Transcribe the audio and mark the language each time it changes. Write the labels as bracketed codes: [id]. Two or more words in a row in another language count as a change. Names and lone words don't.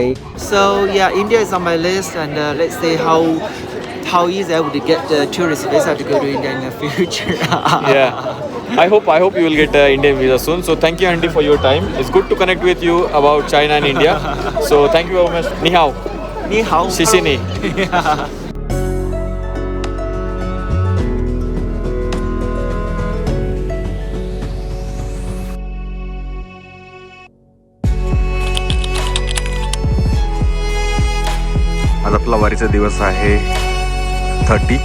[en] So yeah, India is on my list and let's see how easy I would get the tourist visa to go to India in the future. Yeah. I hope you will get Indian visa soon. So thank you Andy for your time. It's good to connect with you about China and India. So thank you very much. [zh] 你好. 你好. Xi ni. [mr] आज आपला वारीचा दिवस आहे 30.